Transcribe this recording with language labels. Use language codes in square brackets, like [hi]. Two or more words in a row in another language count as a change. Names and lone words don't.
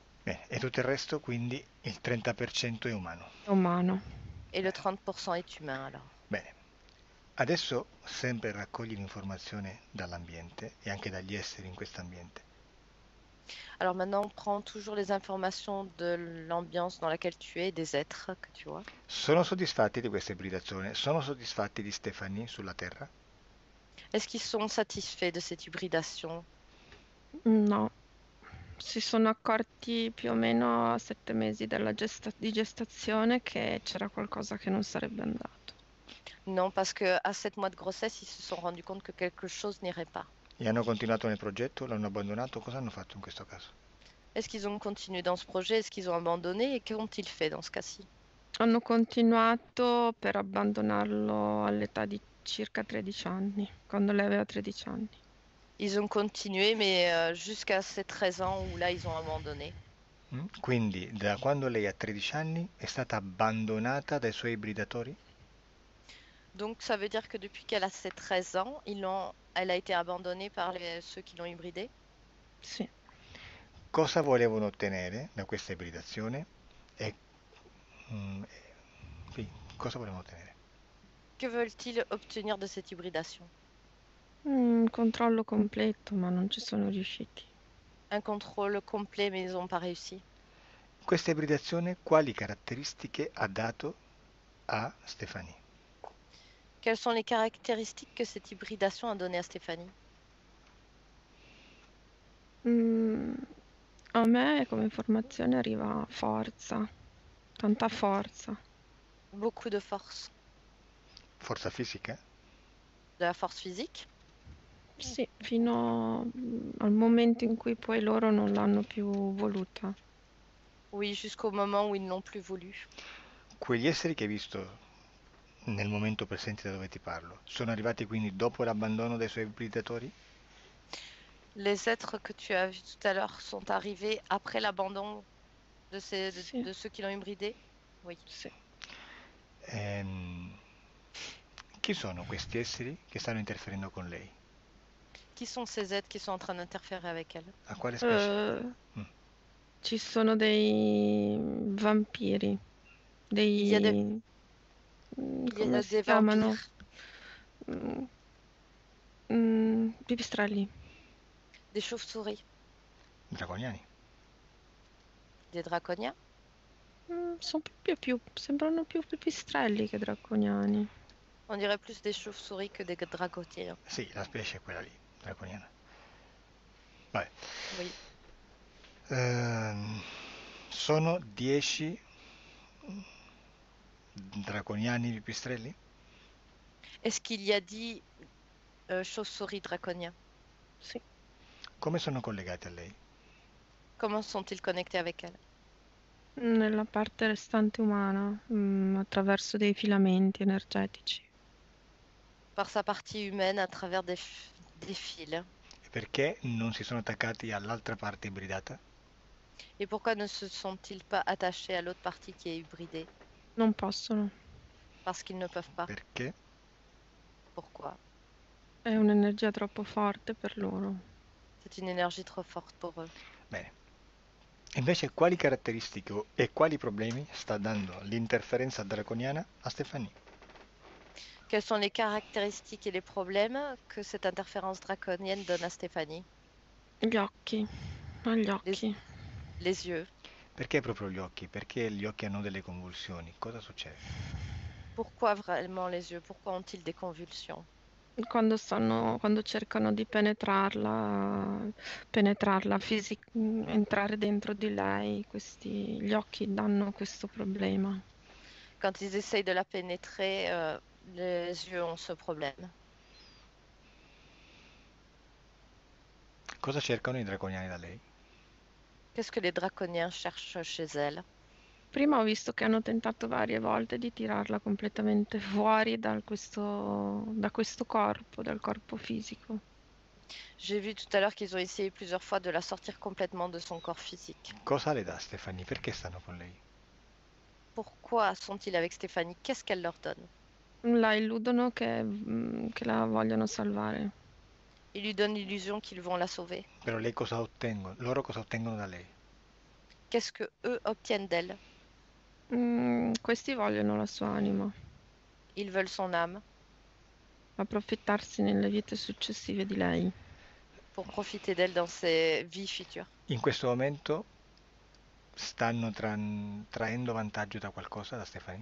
[it] Bene, e tutto il resto, quindi il 30% è umano. È umano. [fr] Et le [it] Bene. [fr] 30% est humain alors. [it] Bene. Adesso sempre raccogli l'informazione dall'ambiente e anche dagli esseri in questo ambiente. [fr] Alors maintenant, on prend toujours les informations de l'ambiance dans laquelle tu es, des êtres que tu vois. [it] Sono soddisfatti di questa ibridazione? Sono soddisfatti di Stéphanie sulla Terra? [fr] Est-ce qu'ils sont satisfaits de cette hybridation? [it] No. Si sono accorti più o meno a 7 mesi di gestazione che c'era qualcosa che non sarebbe andato. [fr] Non, parce qu'à 7 mois de grossesse, ils se sont rendus compte que quelque chose n'irait pas. [it] E hanno continuato nel progetto? L'hanno abbandonato? Cosa hanno fatto in questo caso? [fr] Est-ce qu'ils ont continué dans ce projet? Est-ce qu'ils ont abandonné? Et qu'ont-ils fait dans ce cas-ci? [it] Hanno continuato per abbandonarlo all'età di circa 13 anni, quando lei aveva 13 anni. [fr] Ils ont continué, mais jusqu'à ces 13 ans où là, ils ont abandonné. [it] Quindi da quando lei ha 13 anni è stata abbandonata dai suoi ibridatori? [fr] Donc ça veut dire que depuis qu'elle a ses 13 ans, elle a été abandonnée par ceux qui l'ont hybridée. [it] Sì. Cosa volevano ottenere da questa ibridazione? E mm, sì, cosa volevano ottenere? [fr] Que veulent-ils obtenir de cette hybridation? [it] Un controllo completo, ma non ci sono riusciti. [fr] Un contrôle complet, mais ils n'ont pas réussi. [it] Questa ibridazione quali caratteristiche ha dato a Stéphanie? [fr] Quelles sont les caractéristiques que cette hybridation a données à Stéphanie? [it] A me come informazione arriva forza, tanta forza. [fr] Beaucoup de force. [it] Forza fisica? [fr] De la force physique? [it] Sì, fino al momento in cui poi loro non l'hanno più voluta. [fr] Oui, jusqu'au moment où ils n'ont plus voulu. [it] Quegli esseri che hai visto nel momento presente da dove ti parlo, sono arrivati quindi dopo l'abbandono dai suoi ibridatori? [fr] Les êtres que tu as vus tout à l'heure sont arrivés après l'abandon de, [it] Sì, [fr] de ceux qui l'ont hybridé? Oui. [it] sì. Chi sono questi esseri che stanno interferendo con lei? [fr] Qui sont ces êtres qui sont en train d'interférer avec elle? [it] A quale specie? Mm. Ci sono dei vampiri, [fr] Il y a, [it] dei... [fr] il y [it] come [fr] a [it] si [fr] des [it] chiamano? [fr] vampires, [it] Pipistrelli. [fr] des chauves-souris, [it] Draconiani? [fr] des draconiens. [it] Sono sembrano più pipistrelli che draconiani. [fr] On dirait plus des chauves-souris que des draconiens. [it] Sì, la specie è quella lì, draconiana. Vabbè. [fr] Oui. [it] Sono 10 draconiani pipistrelli? [fr] Est-ce qu'il y a 10 chauves-souris draconiens? [it] Sì. Come sono collegati a lei? [fr] Comment sont-ils connectés avec elle? [it] Nella parte restante umana, attraverso dei filamenti energetici. [fr] Par sa partie humaine à travers des fils. [it] E perché non si sono attaccati all'altra parte ibridata? [fr] Et pourquoi ne se sont-ils pas attachés à l'autre partie qui est hybridée? [it] Non possono. [fr] Parce qu'ils ne peuvent pas. [it] Perché? [fr] Pourquoi? [it] È un'energia troppo forte per loro. [fr] C'est une énergie trop forte pour eux. [it] Bene. Invece quali caratteristiche e quali problemi sta dando l'interferenza draconiana a Stéphanie? [fr] Quelles sont les caractéristiques et les problèmes que cette interférence draconienne donne à Stéphanie? [it] Gli occhi. Agli occhi. [fr] Les yeux. [it] Perché proprio gli occhi? Perché gli occhi hanno delle convulsioni? Cosa succede? [fr] Pourquoi vraiment les yeux? Pourquoi ont-ils des convulsions? [it] Quando cercano di penetrarla, entrare dentro di lei, gli occhi danno questo problema. [fr] Quand ils essayent de la pénétrer, les yeux ont ce problème. [it] Cosa cercano i draconiani da lei? [fr] Qu'est-ce que les draconiens cherchent chez elle? [it] Prima ho visto che hanno tentato varie volte di tirarla completamente fuori da questo corpo, dal corpo fisico. [fr] J'ai vu tout à l'heure qu'ils ont essayé plusieurs fois de la sortir complètement de son corps physique. [it] Cosa le dà Stefani? Perché stanno con lei? [fr] Pourquoi sont-ils avec Stéphanie? Qu'est-ce qu'elle leur donne? [it] La illudono che la vogliono salvare. [fr] Ils lui donnent l'illusion qu'ils vont la sauver. [it] Però lei cosa ottengono? Loro cosa ottengono da lei? [fr] Qu'est-ce que eux obtiennent d'elle? [it] Questi vogliono la sua anima, [fr] Ils veulent son âme [it] approfittarsi nelle vite successive di lei. [fr] pour profiter d'elle dans ses vies futures. [it] In questo momento stanno traendo vantaggio da qualcosa da Stefani?